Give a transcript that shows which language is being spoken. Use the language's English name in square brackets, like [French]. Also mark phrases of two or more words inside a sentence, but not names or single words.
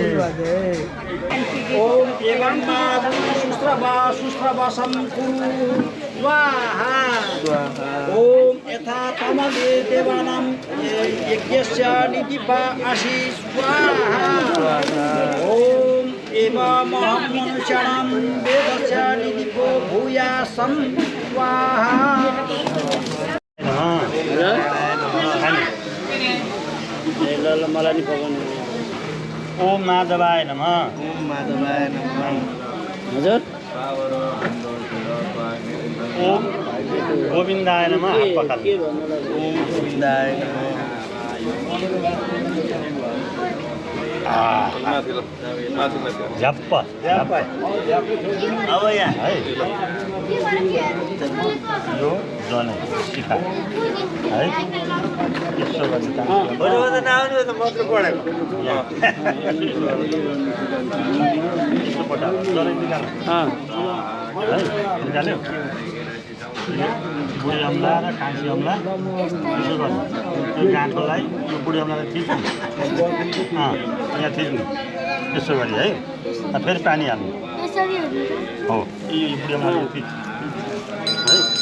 [Sanskrit] ओम एवं शुश्रवशं कुरु स्वाहा ओम यथा तमवे देवानां यज्ञस्य निधिपा असि स्वाहा ओम एवमहं मनुष्याणां वेदस्य निधिपो भूयासं स्वाहा [Nepali] मलाई नि पकाउनु [Sanskrit] ओम माधवाय नमः [Nepali] हजुर [Sanskrit] ओम गोविन्दाय नमः पकाल ओम गोविन्दाय नमः [Nepali] झप्प अब यहाँ है यो जनै शिखा है यसो गर्ने काम यसो पठाऊ जनै निकाल है निकाल्यो बुढी अम्ला र कान्छी अम्ला यसो गर्नु त्यो गाँठोलाई यो बुढी अम्लालाई थिच्नु यहाँ थिच्नु यसो गरी है फेरि पानी हाल्नु हो यो बुढी अम्लालाई थिच्नु है